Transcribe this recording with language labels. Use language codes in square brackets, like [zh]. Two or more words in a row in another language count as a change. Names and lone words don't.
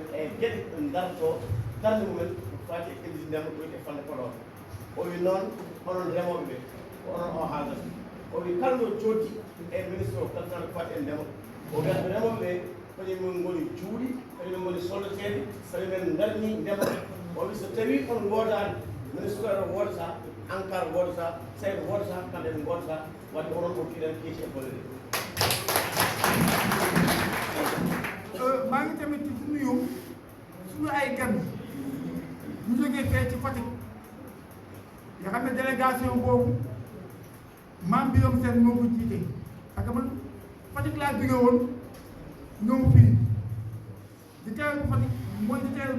[ff] e geɗe ɗe darto darde mumen ko fati e ƴellidi ndema ɗo e falle Podor o wi noon onon remoɓe ɓe ko onon o haaldata o wi kala ɗo jooɗi e ministre o kaltano ko fati e ndema o wiyata remoɓe ɓe kañumen ngoni juuɗi kañumen ngoni soldateɓe kañumen darni ndema o wi so tawi on goodani ministre o woodata ANCAR woodata SAED woodata kamɓe ɓe goodata wadde onon o kiɗen keeci e golle ɗe [wo] maa ngi tamit ci nuyu suñu ay gan ñu jógee fee ci Fatick nga xam ne délégation boobu maam Birame Sène moo ko jiite [fr] parce que [wo] man Fatick laa jóge woon ñëw fii di teewal bu Fatick mooy di teewal bu